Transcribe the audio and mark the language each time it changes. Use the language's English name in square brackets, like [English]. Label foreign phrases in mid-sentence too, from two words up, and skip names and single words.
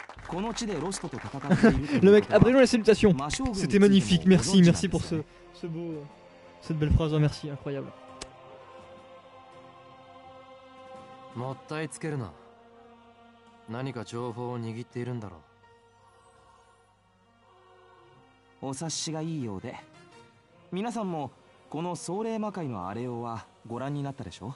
[French] Le mec, abrégeons les salutations. C'était magnifique, merci, merci pour cette belle phrase, merci, incroyable. [Japanese] もったいつけるな。何か情報を握っているんだろう。お察しがいいようで、皆さんもこの壮麗魔界のアレオはご覧になったでしょ。